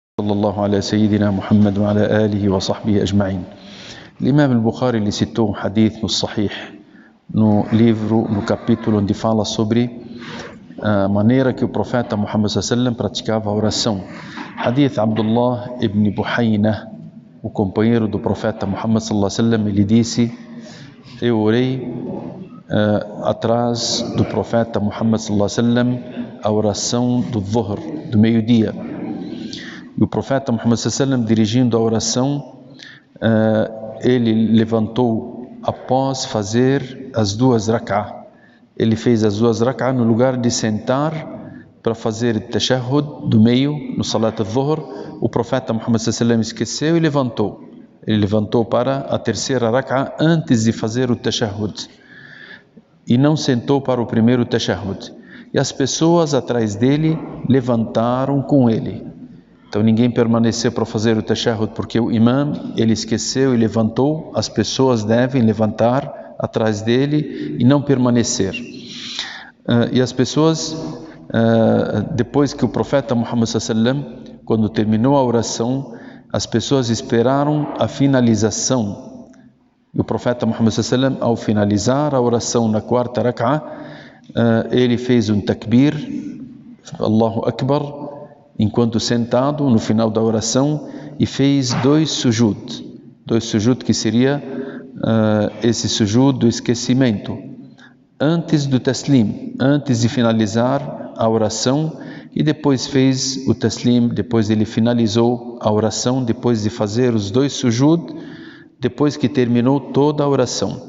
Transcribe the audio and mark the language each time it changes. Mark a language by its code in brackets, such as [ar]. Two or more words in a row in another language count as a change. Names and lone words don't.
[ar] صلى الله على سيدنا محمد وعلى آله وصحبه أجمعين. [pt] L'Imam al-Bukhari ele citou um hadith no Sahih, no livro, no capítulo onde fala sobre a maneira que o profeta Muhammad [ar] صلى الله عليه وسلم [pt] praticava a oração. Hadith Abdullah ibn Buhayna, o companheiro do profeta Muhammad [ar] صلى الله عليه وسلم, [pt] ele disse: eu orei atrás do profeta Muhammad [ar] صلى الله عليه وسلم [pt] a oração do Dhuhr, do meio-dia. E o profeta Muhammad [ar] صلى الله عليه وسلم, [pt] dirigindo a oração, ele levantou após fazer as duas rak'ah. Ele fez as duas rak'ah no lugar de sentar para fazer o tashahhud do meio, no [ar] صلاة الظهر. [pt] O profeta Muhammad [ar] صلى الله عليه وسلم [pt] esqueceu e levantou. Ele levantou para a terceira rak'ah antes de fazer o tashahhud. E não sentou para o primeiro tashahhud. E as pessoas atrás dele levantaram com ele. Então ninguém permaneceu para fazer o tashahhud, porque o imam, ele esqueceu e levantou. As pessoas devem levantar atrás dele e não permanecer. E as pessoas, depois que o profeta Muhammad [ar] صلى الله عليه وسلم, [pt] quando terminou a oração, as pessoas esperaram a finalização. E o profeta Muhammad [ar] صلى الله عليه وسلم, [pt] ao finalizar a oração na quarta rak'ah, ele fez um takbir, [ar] الله أكبر, [pt] enquanto sentado no final da oração, e fez dois sujud que seria esse sujud do esquecimento, antes do taslim, antes de finalizar a oração, e depois fez o taslim, depois ele finalizou a oração, depois de fazer os dois sujud, depois que terminou toda a oração.